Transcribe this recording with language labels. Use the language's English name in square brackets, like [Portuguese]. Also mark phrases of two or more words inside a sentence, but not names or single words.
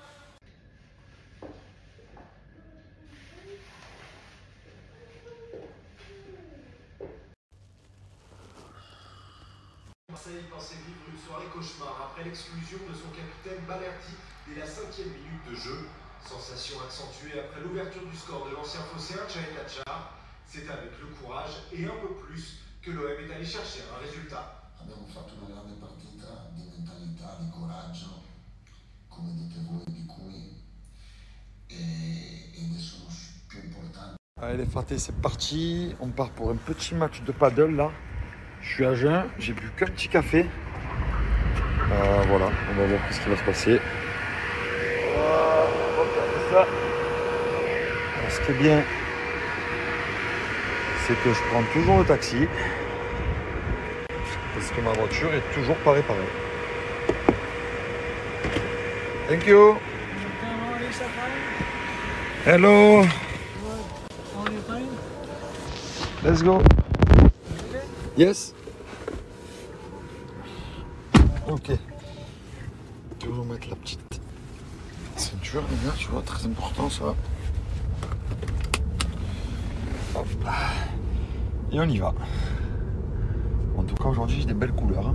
[French] Marseille pensait vivre une soirée cauchemar après l'exclusion de son capitaine Balerdi dès la 5e minute de jeu. Sensation accentuée après l'ouverture du score de l'ancien phocéen Cahil Hadjar. C'est avec le courage et un peu plus que l'OM est allé chercher un résultat. [Italian] Abbiamo fatto una grande partita di mentalità, di coraggio, come dite voi, di cui ed sono più importanti. [French] Allez les fratés, c'est parti. On part pour un petit match de paddle là. Je suis à jeun, j'ai bu qu'un petit café. Voilà, on va voir ce qui va se passer. On va regarder ça. Alors, ce qui est bien, c'est que je prends toujours le taxi. Parce que ma voiture est toujours pas réparée. [English] Thank you. Hello. Let's go. Yes. Ok. [French] Toujours mettre la petite ceinture, les gars, tu vois, très important ça. Hop. Et on y va. En tout cas, aujourd'hui, j'ai des belles couleurs.